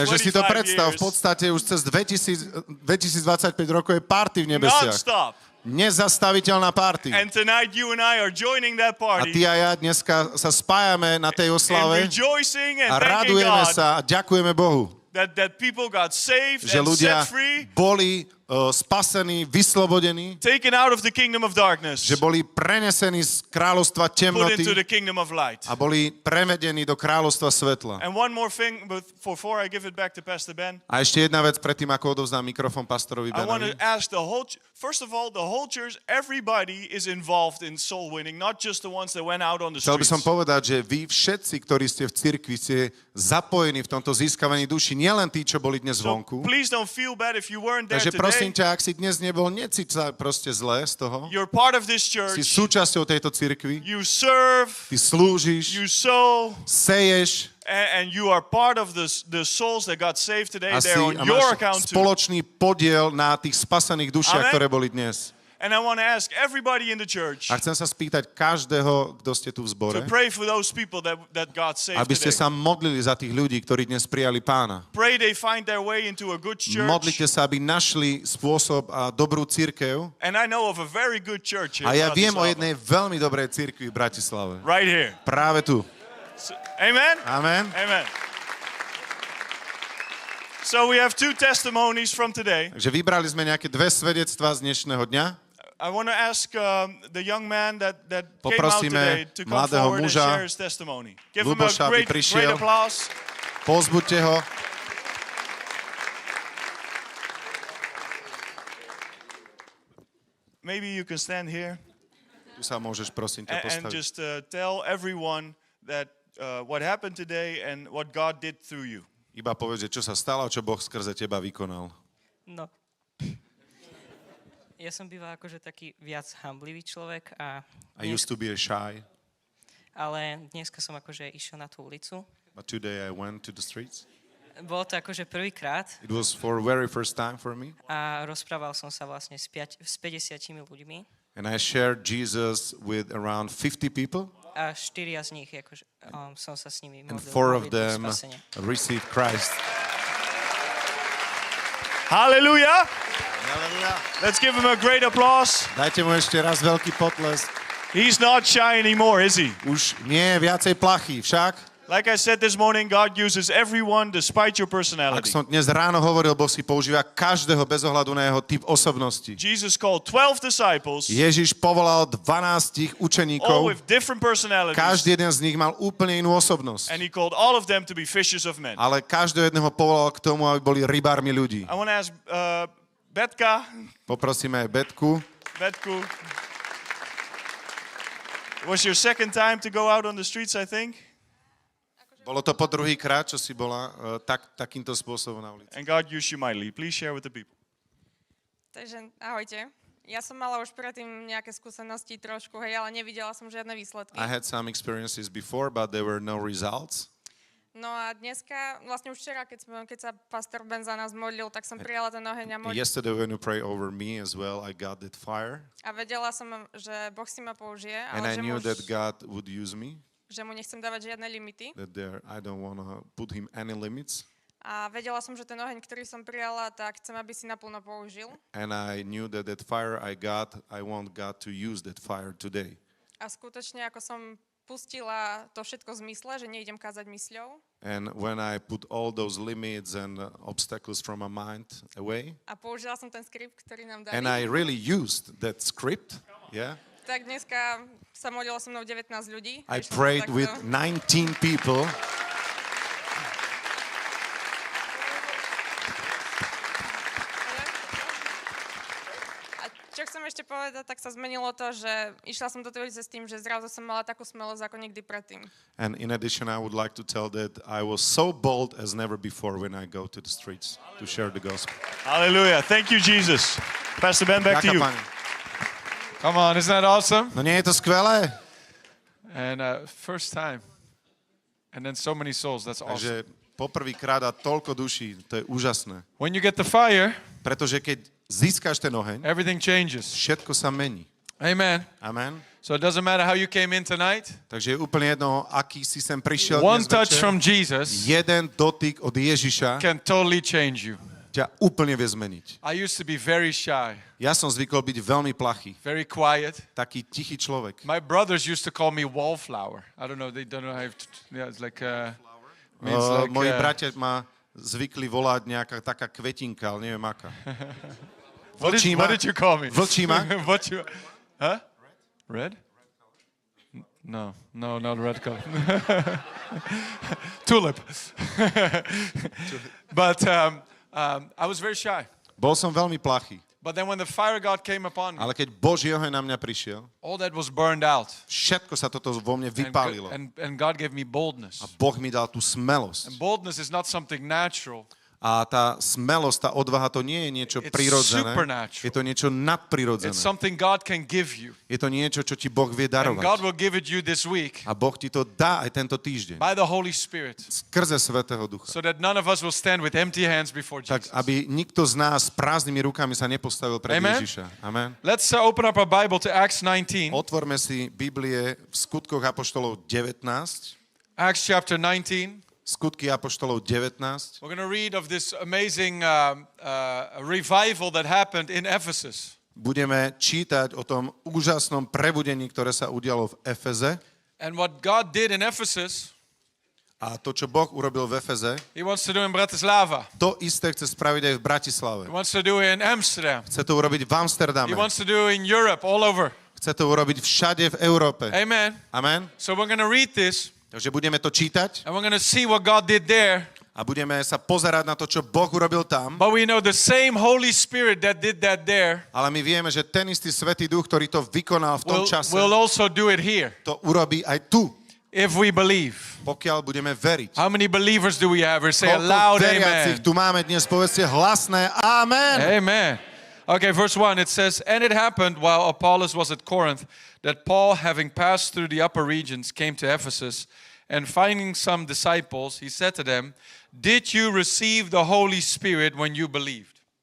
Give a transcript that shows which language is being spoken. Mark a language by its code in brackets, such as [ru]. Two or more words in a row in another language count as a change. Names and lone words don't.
[sk] Takže si to predstav, v [en] years, [sk] podstate už cez 2025 rokov je party v nebesiach. [en] non-stop. [sk] Nezastaviteľná party. [en] And tonight, you and I are joining that [sk] A [en] party [sk] ty a ja dneska sa spájame na tej [en] and [sk] oslave [en] rejoicing and [sk] a [en] thanking [sk] radujeme [en] God [sk] sa a ďakujeme Bohu, [en] that people got saved [sk] že [en] and [sk] ľudia [en] set free, [sk] boli spasení, vyslobodení, [en] taken out of the kingdom of darkness, [sk] že boli prenesení z kráľovstva [en] put [sk] temnoty [en] into the kingdom of light. [sk] a boli prevedení do kráľovstva svetla. [en] And one more thing before I give it back to Pastor Ben. [sk] A ešte jedna vec predtým, ako odovzdám mikrofón pastorovi [en] I want [sk] Benovi. [en] to ask first of all, the whole church, everybody is involved in soul winning, not just the ones that went out on the [sk] Chcel by [en] streets. [sk] som povedať, že vy všetci, ktorí ste v cirkvi, ste zapojení v tomto získavaní duši, nielen tí, čo boli dnes [en] So [sk] vonku. [en] please don't feel bad if you weren't there [sk] Takže prosím [en] today. [sk] ťa, ak si dnes nebol, necíť sa proste zle z toho. [en] You're part of this [sk] Si [en] church. [sk] súčasťou tejto cirkvi, [en] You serve, [sk] ty slúžiš, [en] you sow, [sk] seješ [en] and you are part of the souls that got saved today. [sk] a, [en] They're on [sk] a [en] your [sk] máš [en] account too. [sk] spoločný podiel na tých spasených dušiach, [en] Amen. [sk] ktoré boli dnes. [en] And I want to ask everybody in the church [sk] A chcem sa spýtať každého, kto ste tu v zbore, [en] to pray for those people that got saved [sk] aby ste [en] today. [sk] sa modlili za tých ľudí, ktorí dnes prijali Pána. [en] Pray they find their way into a good church. [sk] Modlite sa, aby našli spôsob a dobrú cirkev. [en] And I know of a very good church here [sk] A ja [en] in [sk] viem o [en] Bratislava. [sk] jednej veľmi dobrej cirkvi v Bratislave. [en] Right here. [sk] Práve tu. [en] Amen? [sk] Amen. Amen. [en] So we have two testimonies from today. [sk] Takže vybrali sme nejaké dve svedectvá z dnešného dňa. [en] I want to ask the young man that came out [sk] Poprosíme [en] today to come [sk] mladého [en] forward and [sk] muža, [en] share his testimony. Give him a [sk] Luboša, aby [en] great [sk] prišiel. [en] applause. [sk] Povzbuďte ho. [en] Maybe you can stand here [sk] Tu sa môžeš, prosím ťa, [en] and [sk] postaviť. [en] just tell everyone that what happened today and what God did through you. [sk] Iba povedz, že čo sa stalo, čo Boh skrze teba vykonal. No. Ja som býval akože taký viac hamblivý človek, [en] I used to be shy, [sk] ale dneska som akože išiel na tú ulicu. [en] but today I went to the streets. [sk] Bolo to akože prvýkrát [en] It was for very first time for me. [sk] a rozprával som sa vlastne s 50 ľuďmi [en] And I shared Jesus with around 50 people. [sk] a 4 z nich akože, som sa s nimi [en] And [sk] modlil [en] 4 of [sk] modlitbu [en] them [sk] spasenia. [en] received Christ. Hallelujah. Let's give him a great applause. [sk] Dajte mu ešte raz veľký potlesk. [en] He's not shy anymore, is he? [sk] Už nie je viacej plachy, však? [en] Like I said this morning, God uses everyone despite your [sk] Ak [en] personality. [sk] som dnes ráno hovoril, Boh si používa každého bez ohľadu na jeho typ osobnosti. [en] Jesus called 12 disciples, [sk] Ježiš povolal 12 [en] all [sk] učeníkov, [en] with different personalities, [sk] každý jeden z nich mal úplne inú osobnosť. [en] and he called all of them to be fishers of men. [sk] Ale každého jedného povolal k tomu, aby boli rybármi ľudí. [en] I want to ask Betka, [sk] Poprosíme aj Betku. Betku. [en] Was your second time to go out on the streets, I think? [sk] Bolo to po druhý krát, čo si bola takýmto spôsobom na ulici. [en] And God used you mightily. Please share with the people. [sk] Takže ahojte. Ja som mala už predtým nejaké skúsenosti trošku, hej, ale nevidela som žiadne výsledky. [en] I had some experiences before, but there were no results. [sk] No a dneska, vlastne už včera, keď sa pastor Ben za nás modlil, tak som prijala ten oheň a [en] Yesterday when you pray over me as well, I got that fire. [sk] A vedela som, že Boh si ma použije, [en] And I [sk] ale [en] knew that God would use me, [sk] že mu nechcem dávať žiadne limity. [en] that I don't want to put him any limits. [sk] A vedela som, že ten oheň, ktorý som prijala, tak chcem, aby si naplno použil. [en] And I knew that fire I got, I want God to use that fire today. [sk] A skutočne, ako som pustila to všetko v zmysle, že nejdem kázať mysľou. [en] And when I put all those limits and obstacles from my mind away, [sk] A použila som ten skript, ktorý nám dali. [en] and I really used that script, yeah, [sk] Tak dneska sa modlilo so mnou 19 ľudí. [en] I [sk] Išlo to [en] prayed [sk] takto. [en] with 19 people. [sk] A čo chcem ešte povedať, povedať, tak sa zmenilo to, že išla som do tej ulice s tým, že zrazu som mala takú smelosť ako nikdy predtým. [en] And in addition, I would like to tell that I was so bold as never before when I go to the streets to share the gospel. Hallelujah. Thank you, Jesus. Pastor Ben, back to [sk] Ďakujem, [en] you. [sk] Pane. [en] Come on, isn't that awesome? [sk] No nie je to skvelé? [en] And first time. And then so many souls. That's awesome. [sk] Takže poprvýkrát a toľko duší, to je úžasné. [en] When you get the fire, [sk] Pretože keď získaš ten oheň, [en] everything changes. [sk] všetko sa mení. [en] Amen. [sk] Amen. [en] So it doesn't matter how you came in tonight. [sk] Takže je úplne jedno, aký si sem prišiel [en] One [sk] dnes [en] touch [sk] večer. [en] from Jesus [sk] Jeden dotyk od Ježiša [en] can totally change you. [sk] ťa úplne vie zmeniť. [en] I used to be very shy, [sk] Ja som zvykol byť veľmi plachý, [en] very quiet. [sk] taký tichý človek. [en] My brothers used to call me wallflower. I don't know, they don't know how yeah, it's like means like [sk] Moji bratia ma zvykli volať nejaká taká kvetinka, ale neviem aká. [en] what [sk] Vlčíma. [en] did you call me? [sk] Vlčíma. [en] What you Huh? Red? No, not red color. Tulip. But I was very shy. [sk] Bol som veľmi plachý, [en] But then when the fire of God came upon me, [sk] ale keď Boží oheň na mňa prišiel, [en] all that was burned out. [sk] všetko sa toto vo mne [en] And, [sk] vypálilo. [en] and God gave me boldness. [sk] A Boh mi dal tú [en] And [sk] smelosť. [en] boldness is not something natural. [sk] A tá smelosť, tá odvaha, to nie je niečo [en] It's [sk] prirodzené. [en] supernatural. [sk] Je to niečo nadprirodzené. [en] It's something God can give you. [sk] Je to niečo, čo ti Boh vie [en] And God [sk] darovať. [en] will give it you this week [sk] A Boh ti to dá aj tento týždeň. [en] by the Holy Spirit, [sk] Skrze Svätého Ducha. [en] so that none of us will stand with empty hands before [sk] Tak, [en] Jesus. [sk] aby nikto z nás s prázdnymi rukami sa nepostavil pred [en] Amen. [sk] Ježiša. Amen. [en] Let's open up our Bible to Acts 19. [sk] Otvorme si Biblie v Skutkoch apoštolov 19. [en] Acts chapter 19. [sk] Skutky apoštolov 19. [en] We're going to read of this amazing revival that happened in Ephesus. [sk] Budeme čítať o tom úžasnom prebudení, ktoré sa udialo v Efeze. [en] And what God did in Ephesus, [sk] A to, čo Boh urobil v Efeze, [en] He wants to do in Bratislava. [sk] to isté chce spraviť aj v Bratislave. [en] He wants to do in Amsterdam. [sk] Chce to urobiť v Amsterdame. [en] He wants to do in Europe, all over. [sk] Chce to urobiť všade v Európe. [en] Amen. [sk] Amen. [en] So we're going to read this, [sk] Takže budeme to čítať [en] and we're going to see what God did there. [sk] a budeme sa pozerať na to, čo Boh urobil tam. [en] But we know the same Holy Spirit that did that there [sk] Ale my vieme, že ten istý Svätý Duch, ktorý to vykonal v tom čase, [en] will also do it here, [sk] to urobí aj tu, [en] if we believe. [sk] pokiaľ budeme veriť. [en] How many believers do we have? Or say a [sk] Koľko [en] loud [sk] veriacich [en] amen. [sk] tu máme dnes, povedzte hlasné Amen. Amen. [en] Okay, verse 1, it says, And it happened while Apollos was at Corinth, that Paul, having passed through the upper regions, came to Ephesus, and finding some disciples, he said to them, Did you receive the Holy Spirit when you believed?